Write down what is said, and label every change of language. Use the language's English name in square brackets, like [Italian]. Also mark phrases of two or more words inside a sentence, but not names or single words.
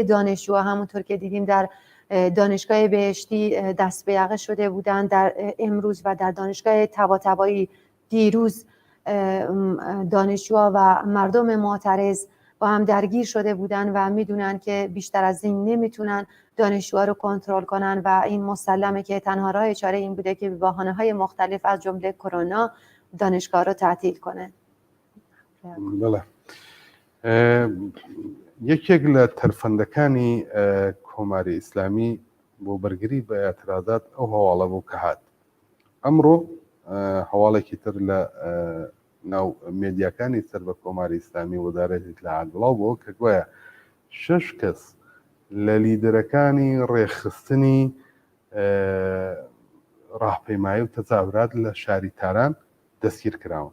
[Persian] دانشجو، همونطور که دیدیم در دانشگاه بهشتی دست به یقه شده بودن، در امروز و در دانشگاه طباطبایی دیروز دانشجوها و مردم معترض با هم درگیر شده بودن و میدونن که بیشتر از این نمیتونن دانشجوها رو کنترل کنن و این مسلمه که تنها راه چاره این بوده که به بهانه‌های مختلف از جمله کرونا دانشگاه رو تعطیل کنه. بله. [Central Kurdish] یەکێک لە تەرفەندەکانی کۆماری ئیسلامی بۆ بەرگری بە ئەترازات ئەو هەواڵە بوو کە هات. ئەمڕۆ هەواڵێکی تر لە ناو مێدیاکانی سەر بە کۆماری ئیسلامی وەزارەتی ئیتلاعات بڵاو بووە کە گوایە 6 کەس لە لیدەرەکانی ڕێکخستنی ڕاهپەیمایی و تەزاورات لە شاری تاران دەستگیر کراون.